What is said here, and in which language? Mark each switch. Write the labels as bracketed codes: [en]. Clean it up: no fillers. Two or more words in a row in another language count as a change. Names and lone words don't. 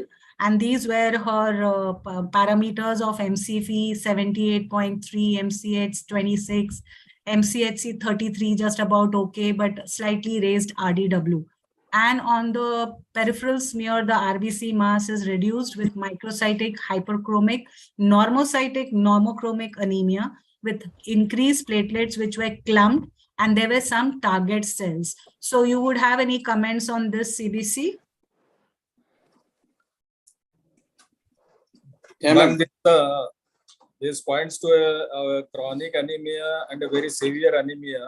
[en] And these were her parameters of MCV 78.3, MCH 26, MCHC 33, just about okay, but slightly raised RDW. And on the peripheral smear, the RBC mass is reduced with microcytic hyperchromic, normocytic normochromic anemia with increased platelets which were clumped, and there were some target cells. So you would have any comments on this, CBC? Yeah, ma'am, this points to a chronic anemia and a very severe anemia.